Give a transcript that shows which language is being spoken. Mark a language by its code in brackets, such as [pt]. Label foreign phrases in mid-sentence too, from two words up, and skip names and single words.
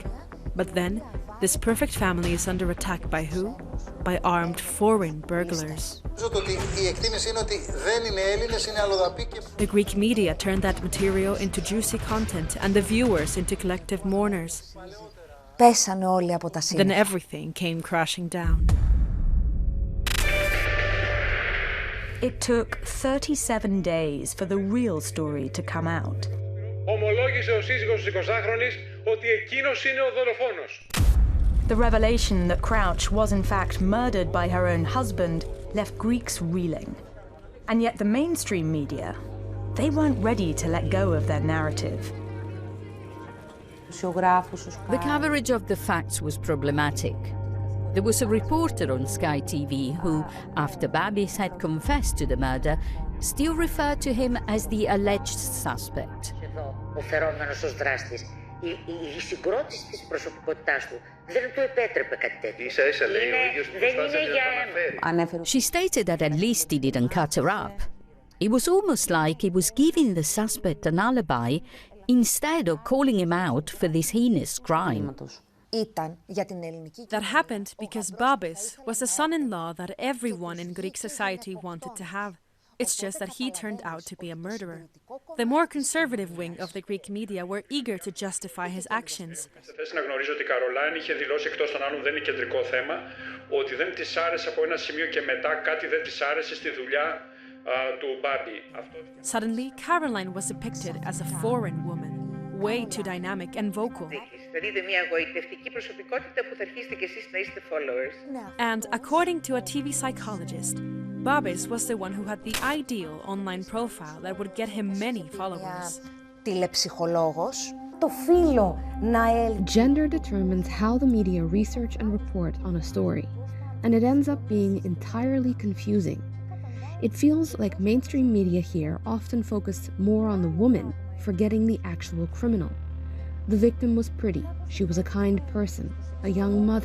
[en] But then, this perfect family is under attack by who? By armed foreign burglars. The Greek media turned that material into juicy content and the viewers into collective mourners. [el] Πέσανε όλοι από τα σύννεφα. [en] Then everything came crashing down. It took 37 days for the real story to come out. [el] Ομολόγησε ο σύζυγος της 20χρονης ότι εκείνος είναι ο δολοφόνος. [en] The revelation that Crouch was in fact murdered by her own husband left Greeks reeling. And yet the mainstream media, they weren't ready to let go of their narrative. The coverage of the facts was problematic. There was a reporter on Sky TV who, after Babis had confessed to the murder, still referred to him as the alleged suspect. [el] Ο φερόμενος ως δράστης, η συγκρότηση της προσωπικότητάς του δεν του επέτρεπε κάτι τέτοιο. Ίσα-ίσα λέει ο ίδιος που προσπάθησε να τον αναφέρει. [en] She stated that at least he didn't cut her up. It was almost like he was giving the suspect an alibi instead of calling him out for this heinous crime. That happened because Babis was the son-in-law that everyone in Greek society wanted to have. It's just that he turned out to be a murderer. The more conservative wing of the Greek media were eager to justify his actions. [el] Θες να γνωρίζω ότι η Καρολάιν είχε δηλώσει εκτός των άλλων δεν είναι κεντρικό θέμα ότι δεν της άρεσε από ένα σημείο και μετά κάτι δεν της άρεσε στη δουλειά του Μπάμπη. [en] Suddenly, Caroline was depicted as a foreign woman, way too dynamic and vocal. [el] Θα δείτε μια εγωιτευτική προσωπικότητα που θα αρχίσετε κι εσείς να είστε followers. [en] And according to a TV psychologist, Babis was the one who had the ideal online profile that would get him many followers. [el] Τηλεψυχολόγος, το φύλο να [en] Gender determines how the media research and report on a story, and it ends up being entirely confusing. It feels like mainstream media here often focus more on the woman, forgetting the actual criminal. The victim was pretty, she was a kind person, a young mother.